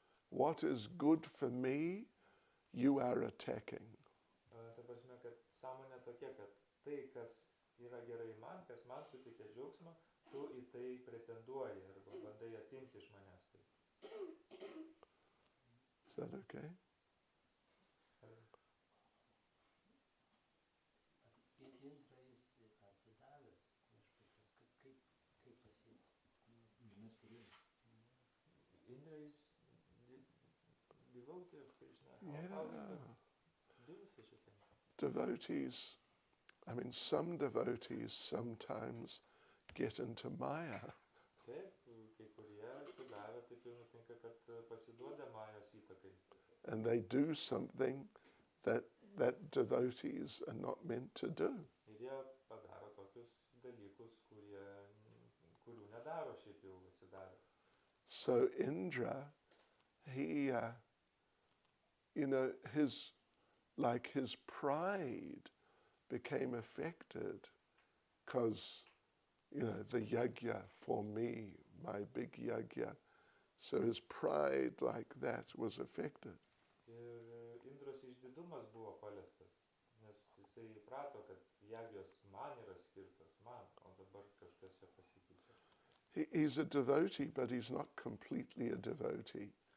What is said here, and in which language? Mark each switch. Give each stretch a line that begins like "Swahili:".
English: What is good for me, you are attacking.
Lithuanian: Ta prasme, kad sąmonė tokia, kad tai, kas yra gerai man, kas man suteikia džiaugsmą, tu į tai pretenduoji arba bandai atimti iš manęs tai.
English: Is that okay?
Lithuanian: Indra jis atsidavęs viešpaties, kaip pasiekti?
English: Indra is devotee of Krishna. Yeah. How do such a thing? Devotees, some devotees sometimes get into Maya.
Lithuanian: Taip, kai kurie atsidavę, taip jau nutinka, kad pasiduoda Majos įtakai.
English: And they do something that devotees are not meant to do.
Lithuanian: Ir jie padaro tokius dalykus, kurių nedaro šiaip jau atsidavę.
English: So Indra, he, his like his pride became affected because, you know, the yajna for me, my big yajna. So his pride like that was affected.
Lithuanian: Ir Indros išdidumas buvo paliestas, nes jisai įprato, kad jagijos man yra skirtas, man, o dabar kažkas čia pasikeičia.
English: He's a devotee, but he's not completely a devotee.